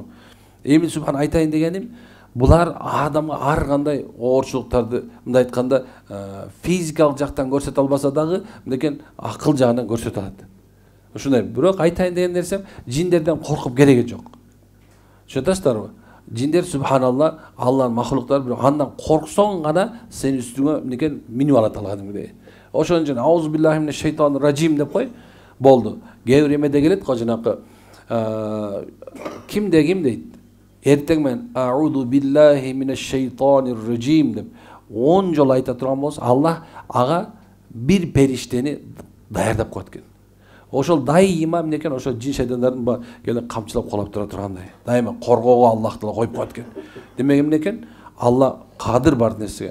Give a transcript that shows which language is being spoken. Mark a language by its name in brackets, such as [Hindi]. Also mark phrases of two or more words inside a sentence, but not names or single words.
[Kyrgyz] Эми субхан айтайын дегеним, булар адамга ар кандай оорчулуктарды, мындай айтканда, физикалык жактан көрсөтө албаса дагы, мындай акыл жагынан көрсөтө алат. Ушундай. Бирок айтайын деген нерсем, жиндерден коркуп кереги жок. Түшүнөсүздарбы? Жиндер субханалла, Алланын махлуктары, бирок андан корксоң гана сен үстүңө мындай минип алат алгандыгыдай. Ошон үчүн [Arabic] أعوذ بالله من الشيطان الرجيم [Kyrgyz] деп кой. Болду. Кээ бир эмеде келет го жанакы ким дейт? Эртең мен [Arabic] أعوذ بالله من الشيطان الرجيم [Kyrgyz] деп 10 жолу айта турган болсо, Аллах ага бир периштени даярдап коет экен. Ошол дайыма эмнекен ошол жин шайтандардын келип камчылап колоп тура тургандай. Дайыма коргоого Аллах Таала коюп коет экен. Демек эмнекен Алла кадыр бар нерсеге.